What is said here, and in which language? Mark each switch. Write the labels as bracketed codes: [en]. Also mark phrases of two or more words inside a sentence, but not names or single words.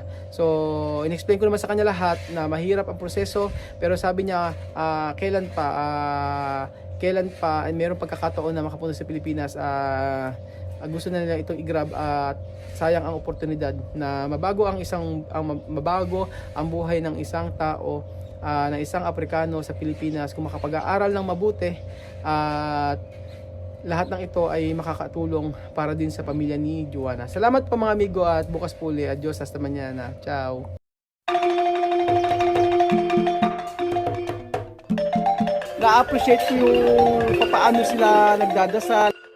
[tl] So in-explain ko naman sa kanya lahat na mahirap ang proseso pero sabi niya kailan pa mayroong pagkakataon na makapunta sa Pilipinas, gusto na nila itong i-grab at sayang ang oportunidad na mabago ang buhay ng isang tao, ng isang Aprikano sa Pilipinas kung makapag-aaral ng mabuti at lahat ng ito ay makakatulong para din sa pamilya ni Joanna. Salamat po mga amigo at bukas po ulit. [es] Adios, hasta mañana. Ciao. [tl] Na-appreciate ko yung paano sila nagdadasal.